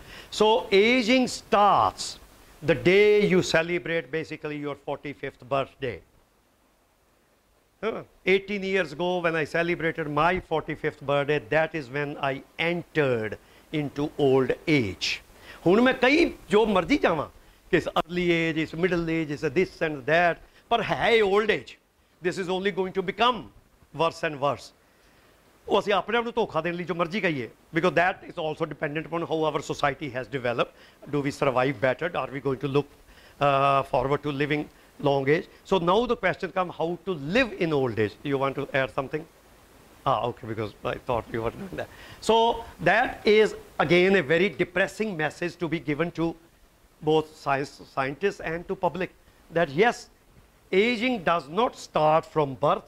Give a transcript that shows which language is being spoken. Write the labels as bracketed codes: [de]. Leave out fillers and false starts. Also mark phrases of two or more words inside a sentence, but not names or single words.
[en] So aging starts the day you celebrate basically your 45th birthday. 18 years ago when I celebrated my 45th birthday, that is when I entered into old age. [pa] ਹੁਣ ਮੈਂ ਕਈ ਜੋ ਮਰਜ਼ੀ ਜਾਵਾਂ ਕਿ ਇਸ [en] early age, [pa] ਇਸ [en] middle age, [pa] ਇਸ [en] this and that, [pa] ਪਰ ਹੈ [en] old age. This is only going to become worse and worse. [pa] ਉਹ ਅਸੀਂ ਆਪਣੇ ਆਪ ਨੂੰ ਧੋਖਾ ਦੇਣ ਲਈ ਜੋ ਮਰਜ਼ੀ ਕਹੀਏ, [en] because that is also dependent upon how our society has developed. do we survive better, are we going to look forward to living long age? So now the question comes, how to live in old age. You want to add something? Okay, because I thought you were doing that. So that is again a very depressing message to be given to both scientists and to public, that yes, aging does not start from birth.